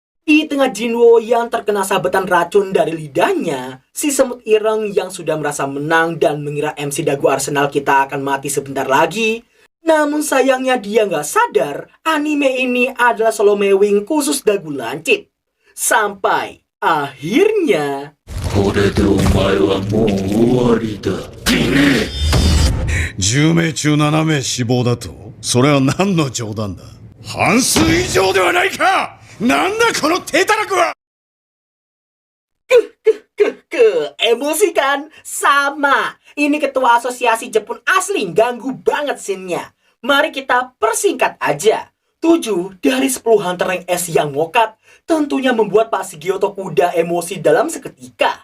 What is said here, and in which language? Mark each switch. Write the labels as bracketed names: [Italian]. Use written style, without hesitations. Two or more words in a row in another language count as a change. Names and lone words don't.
[Indonesian] Di tengah Jinwo yang terkena sabetan racun dari lidahnya, si semut ireng yang sudah merasa menang dan mengira MC Dagu Arsenal kita akan mati sebentar lagi. Namun sayangnya dia nggak sadar anime ini adalah solo mewing khusus Dagu Lancit. Sampai akhirnya... [Japanese] これでお前はもう終わりだ。10名中7名死亡だとそれは何の冗談だ。半数以上ではないか。なんだこの手たらくは。 [Indonesian] emosi kan? Sama. Ini ketua asosiasi Jepun asli ganggu banget scene-nya. Mari kita persingkat aja. 7 dari 10 hunter rank S yang ngokat tentunya membuat Pak Shigeoto Kuda emosi dalam seketika.